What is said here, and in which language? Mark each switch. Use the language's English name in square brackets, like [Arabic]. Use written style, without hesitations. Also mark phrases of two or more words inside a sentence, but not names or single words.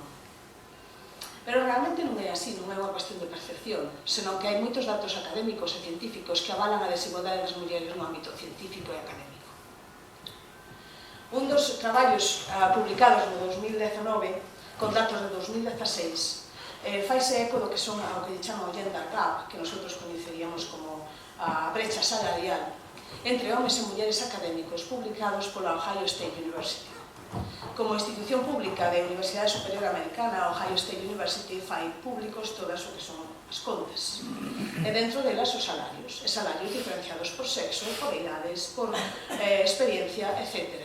[Galician] Pero realmente non é así, non é unha cuestión de percepción, senón que hai moitos datos académicos e científicos que avalan a desigualdade das mulleres no ámbito científico e académico. Un dos traballos publicados no 2019, con datos de 2016, faise eco do que son o que chaman o [English] gender gap, [Galician] que nosotros coñeceríamos como a brecha salarial entre homes e mulleres académicos, publicados pola Ohio State University. Como institución pública de Universidade Superior Americana, a Ohio State University fai públicos todas o que son as contas. E dentro delas os salarios, e salarios diferenciados por sexo, por idades, por experiencia, etc.